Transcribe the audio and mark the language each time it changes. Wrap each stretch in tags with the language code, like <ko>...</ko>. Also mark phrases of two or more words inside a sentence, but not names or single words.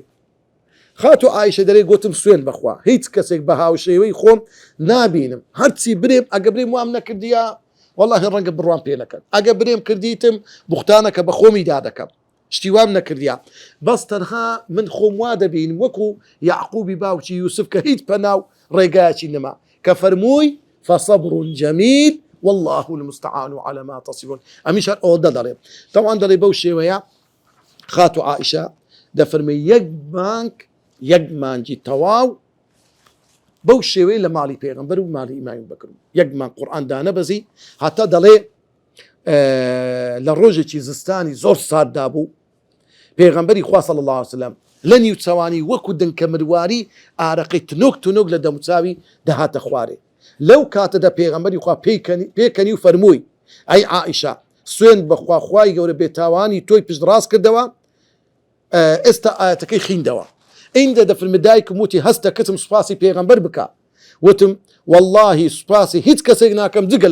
<ckb>خات و عایشە دەرێ گوتم سوێن بەخوا هیچ کەسێک بە هاوشێوەی خۆم نابینم هەرچی برێم ئەگە برێم وام نەکردیە والله ڕەنگە بڕوان پێ نەکەن ئەگە برێم کردیتم بوختانەکە بە خۆمی دادەکەم شتی وام نەکردیا بەس تەنها من خۆم وا دەبینم وەکو یعقوبی باوکی یوسف کە هیچ پەناو ڕێگایەکی نەما کە فەرمووی</ckb> <ar>فصبر جميل والله المستعان على ما تصفون</ar> <ckb>ئەمیش هەر ئەوە دەڵێ طبعا دەڵێ بەو شێوەیە خات و عائشە دەفەرمێ یەک مانجی تەواو بەو شێوەیە لە ماڵی پێغەمبەر و ماڵی ئیمامی بەکر یەک مان قورئان دانەبەزی هەتا دەڵێ لە ڕۆژێکی زستانی زۆر ساردا بوو پێغەمبەری خوا</ckb> <ar>صلی الله عليه وسلم</ar> <ckb>لە نیوچەوانی وەکو دنکە مرواری ئارەقەی تنۆک لە دەموچاوی دەهاتە خوارێ لەو کاتەدا پێغەمبەری خوا پێکەنی و فەرمووی ئەی عائشە سوێن بەخوا خوای گەورە بێتاوانی تۆی پشت ڕاست کردەوە ئێستا ئاەتەکەی خیندەوە ئینجا دەفەرمێ دایکم وتی هەستە کەسم سوپاسی پێغەمبەر بکە وتم والله سوپاسی هیچ کەسێک ناکەم جگە لە</ckb>